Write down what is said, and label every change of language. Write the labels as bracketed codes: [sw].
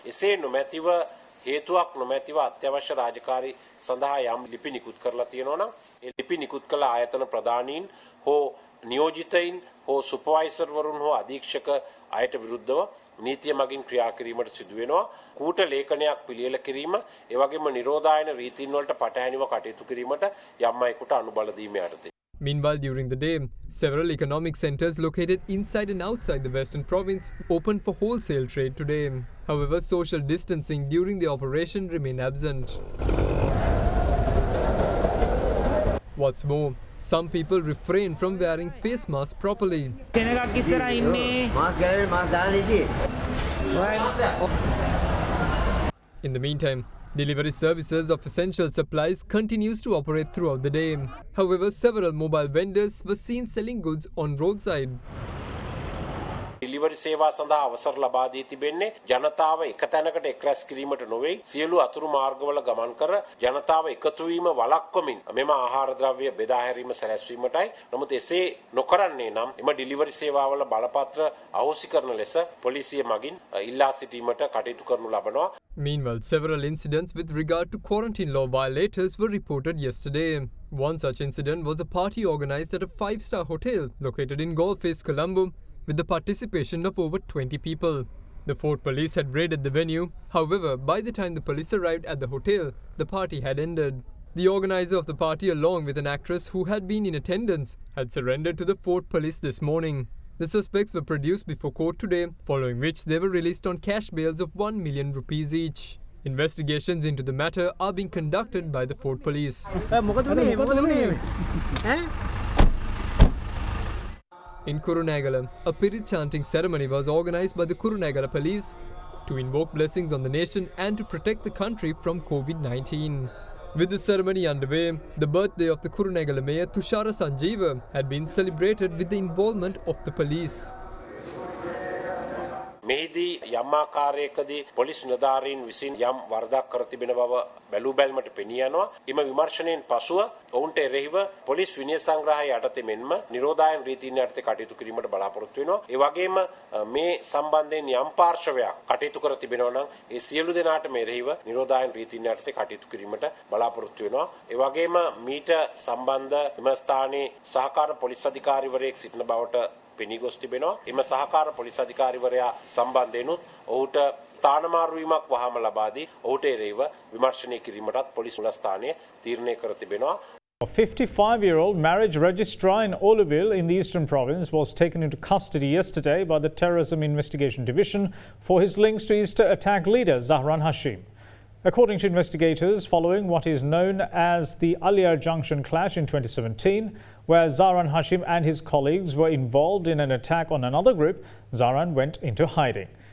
[si] එසේ නොමැතිව හේතුවක් නොමැතිව අත්‍යවශ්‍ය රාජකාරී සඳහා යම් ලිපි නිකුත් කරලා තියෙනවා නම් ඒ ලිපි නිකුත් කළ ආයතන ප්‍රධානීන් හෝ නියෝජිතයින් හෝ සුපර්වයිසර් වරුන් හෝ අධීක්ෂක අයට විරුද්ධව නීතිය මගින් ක්‍රියා කිරීමට සිදු වෙනවා. කූට ලේඛනයක් පිළියෙල කිරීම, ඒ වගේම නිරෝධායන රීතීන් වලට පටහැනිව කටයුතු කිරීමට යම් අයෙකුට අනුබල දීම යටතේ. [en] Meanwhile, during the day, several economic centers located inside and outside the western province opened for wholesale trade today. However, social distancing during the operation remained absent. What's more, some people refrain from wearing face masks properly. In the meantime, delivery services of essential supplies continues to operate throughout the day. However, several mobile vendors were seen selling goods on roadside. [si] Delivery සේවා සඳහා අවසර ලබා දී තිබෙන්නේ ජනතාව එක තැනකට එක්රැස් කිරීමට නොවේ සියලු අතුරු මාර්ගවල ගමන් කර ජනතාව එකතු වීම වළක්වමින් මෙම ආහාර ද්‍රව්‍ය බෙදා හැරීම සැලැස්වීමටයි. නමුත් එසේ නොකරන්නේ නම් එම ඩිලිවරි සේවාවල බලපත්‍ර අහෝසි කරන ලෙස පොලිසිය මගින් ඉල්ලා සිටීමට කටයුතු කරනු ලබනවා. [en] Meanwhile, several incidents with regard to quarantine law violators were reported yesterday. One such incident was a party organized at a 5-star hotel located in Golf Face, Colombo, with the participation of over 20 people. The Fort Police had raided the venue. However, by the time the police arrived at the hotel, the party had ended. The organizer of the party, along with an actress who had been in attendance, had surrendered to the Fort Police this morning. The suspects were produced before court today, following which they were released on cash bails of 1 million rupees each. Investigations into the matter are being conducted by the Fort Police. In Kurunegala, a Pirit chanting ceremony was organized by the Kurunegala police to invoke blessings on the nation and to protect the country from COVID-19. With the ceremony underway, the birthday of the Kurunegala mayor Tushara Sanjeeva had been celebrated with the involvement of the police. [si] මෙහිදී යම් ආකාරයකදී police නිලධාරීන් විසින් යම් වරදක් කර තිබෙන බව බැලූ බැල්මට පෙනී යනවා. එම විමර්ශනයෙන් පසුව ඔවුන්ට එරෙහිව පොලිස් විනය සංග්‍රහය යටතේ මෙන්ම නිරෝධායන රීතීන් යටතේ කටයුතු කිරීමට බලාපොරොත්තු වෙනවා. ඒ වගේම මේ සම්බන්ධයෙන් යම් පාර්ශවයක් කටයුතු කර තිබෙනවා නම් ඒ සියලු දෙනාට එරෙහිව නිරෝධායන රීතීන් යටතේ කටයුතු කිරීමට බලාපොරොත්තු වෙනවා. ඒ වගේම මීට සම්බන්ධ එම ස්ථානයේ සහකාර පොලිස් අධිකාරිවරයෙක් සිටින බවට පෙනී ගොස් තිබෙනවා. එම සහකාර පොලිස් අධිකාරිවරයා සම්බන්ධයෙන්ුත් ඔහුට ස්ථානමාරු වීමක් වහාම ලබා දී ඔහුට එරෙහිව විමර්ශනය කිරීමටත් පොලිස් මුලස්ථානය තීරණය කර තිබෙනවා. [en] A 55-year-old marriage registrar in Oliville in the Eastern Province was taken into custody yesterday by the Terrorism Investigation Division for his links to Easter attack leader Zahran Hashim. According to investigators, following what is known as the Aliar Junction clash in 2017, where Zahran Hashim and his colleagues were involved in an attack on another group, Zahran went into hiding.